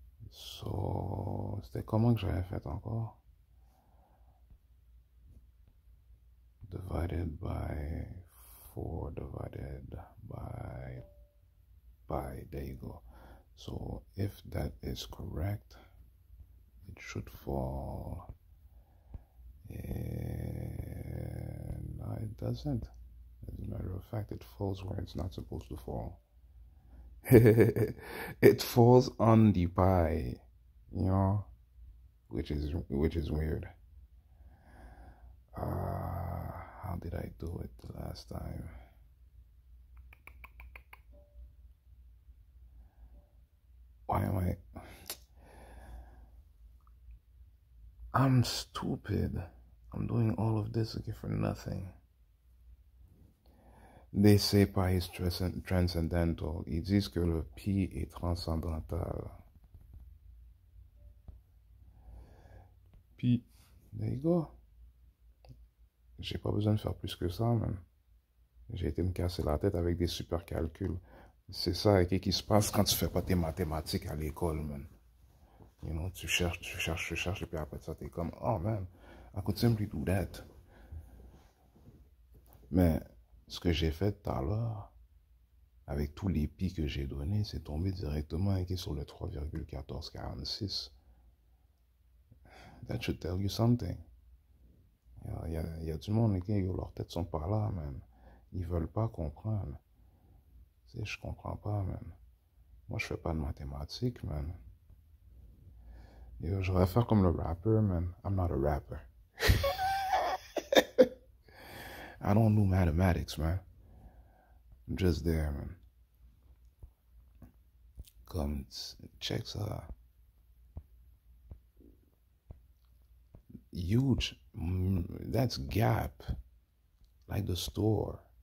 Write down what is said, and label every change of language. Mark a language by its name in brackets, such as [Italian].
[French] So, c'était comment que j'avais fait encore? [English] Divided by 4 divided by pi. There you go. So if that is correct, it should fall. And no, it doesn't. As a matter of fact, it falls where it's not supposed to fall. It falls on the pi, you know, which is weird. How did I do it the last time? Why am I? I'm stupid. I'm doing all of this again for nothing. They say pi is transcendental. [French] Ils disent que le pi est transcendantal. Puis, [English] there you go. [French] J'ai pas besoin de faire plus que ça, man. J'ai été me casser la tête avec des super calculs. C'est ça qui se passe quand tu fais pas tes mathématiques à l'école, man. [English] You know, [French] tu cherches, et puis après ça, t'es comme, [English] oh man, I could simply do that. [French] Mais ce que j'ai fait tout à l'heure, avec tous les pi que j'ai donnés, c'est tombé directement sur le 3,1446. [English] That should tell you something. [French] Il y a du monde qui, leurs têtes sont pas là, man. Ils veulent pas comprendre. Tu sais, je comprends pas, man. Moi, je fais pas de mathématiques, man. Yo, je vais faire comme le rapper, man. [English] I'm not a rapper. I don't do mathematics, man. I'm just there, man. [French] Comme, check ça. [English] Huge. That's Gap. Like the store.